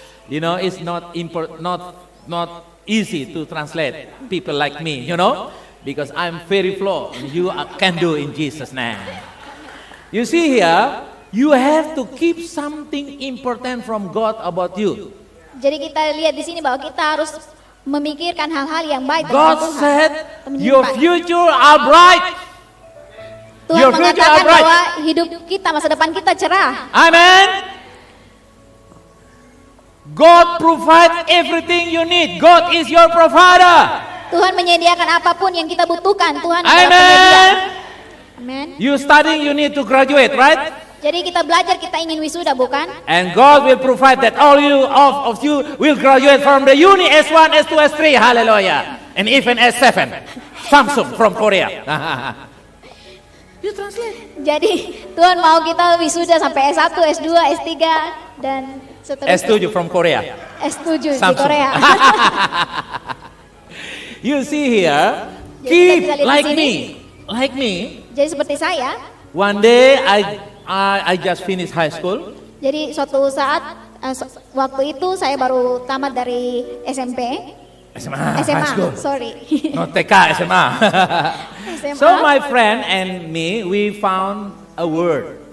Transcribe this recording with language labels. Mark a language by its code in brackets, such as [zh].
[en] You know, it's not not easy to translate people like me. You know, because I'm very flawed. You can do in Jesus' name. You see here, you have to keep something important from God about you. [id] Jadi kita lihat di sini bahwa kita harus memikirkan hal-hal yang baik [en] God [id] tentang Tuhan. [en] said, [id] Menyimpan. [en] your future are bright. [id] Tuhan [en] your future [id] mengatakan [en] are bright. [id] bahwa hidup kita, masa depan kita cerah. [en] Amen. God provide everything you need. God is your provider. [id] Tuhan menyediakan apapun yang kita butuhkan. Tuhan adalah [en] Amen. [id] penyedia. Amen. [en] You studying, you need to graduate, right? [id] Jadi kita belajar, kita ingin wisuda, bukan? [en] And God will provide that all of you will graduate from the uni S1, S2, S3. Hallelujah. And even S7. Samsung from Korea. You translate. [id] Jadi Tuhan mau kita wisuda sampai S1, S2, S3 dan seterusnya. [en] S7 from Korea. [id] S7 di [en] Samsung. [id] Korea. [en] You see here, [id] Jadi [en] keep [id] kita bisa lihat di sini. [en] like me. [id] Jadi seperti saya, [en] One day I just finished high school. [id] jadi suatu saat waktu itu saya baru tamat dari SMP. [en] SMA, high school. Sorry. Not TK, SMA. [id] SMA. [en] So my friend and me, we found a word.